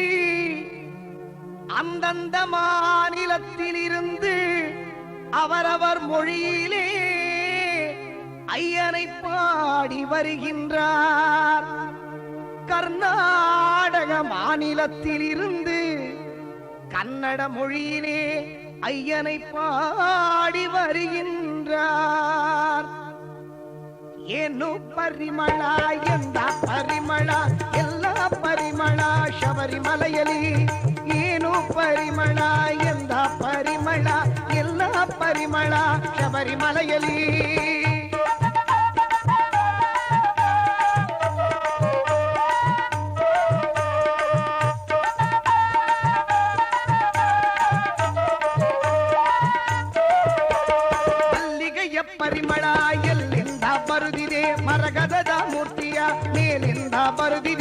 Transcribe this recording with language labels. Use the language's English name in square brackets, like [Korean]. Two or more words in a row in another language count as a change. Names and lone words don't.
[Tamil] அந்தந்த மாநிலத்திலிருந்து அவரவர் மொழியிலே ஐயனை பாடி வருகின்றார். கர்நாடக மாநிலத்திலிருந்து கன்னட மொழியிலே ஐயனை பாடி வருகின்றார். [Kannada] ಏನು ಪರಿಮಳ ಎಂದ ಪರಿಮಳ ಎಲ್ಲ ಪರಿಮಳ ಶಬರಿಮಲೆಯಲ್ಲಿ. ಏನು ಪರಿಮಳ ಎಂದ ಪರಿಮಳ ಎಲ್ಲ ಪರಿಮಳ ಶಬರಿಮಲೆಯಲ್ಲಿ. ಪರಿಮಳ ಎಲ್ಲಿಂದ ಬರುದಿದೆ, ಮರಗದದ ಮೂರ್ತಿಯ ಮೇಲಿಂದ ಬರುದಿದೆ.